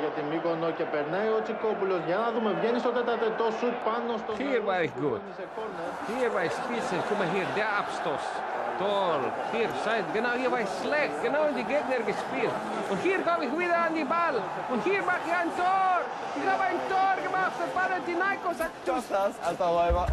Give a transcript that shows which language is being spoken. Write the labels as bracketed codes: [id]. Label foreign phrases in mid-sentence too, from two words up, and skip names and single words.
[el] για την Μύκονο και περνάει ο Τσικόπουλος. Για να δούμε, βγαίνει στο τέταρτο σουτ πάνω στο... [de] Hier war ich gut. Hier war ich spitze. Guck mal hier, der Abstoß. Toll. Hier, genau, hier war ich schlecht. Genau in die Gegner gespielt. Und hier komme ich wieder an die Ball. Und hier mache ich ein Tor. Ich habe ein Tor gemacht. Das Panathinaikos hat... Kostas, alter Räuber.